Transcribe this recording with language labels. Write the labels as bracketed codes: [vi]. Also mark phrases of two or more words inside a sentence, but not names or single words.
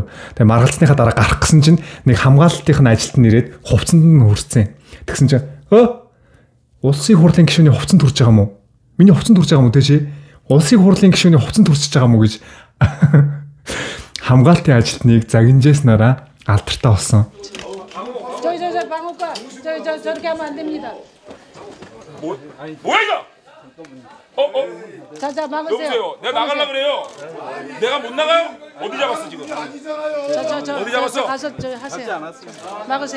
[mn] Тэгээ маргалцсныхаа дараа гарах гэсэн чинь нэг хамгаалалтын ажилтан нэрээд хувцсанд нь хүрсэн. Тэгсэн чинь улсын хурлын гишүүний хувцсанд хүрч байгаа юм уу? Миний хувцсанд хүрч байгаа юм уу те чи? Улсын хурлын гишүүний хувцсанд хүрч байгаа юм уу гэж хамгаалтын ажилтныг загинжээснараа алдартай болсон. [ko] 뭐야 이거? 자, 막으세요. 여보세요. 내가 나가려고 그래요. 내가 못 나가요? 어디 잡았어 지금? 어디 잡았어? 가서 저 하세요. 막으세요.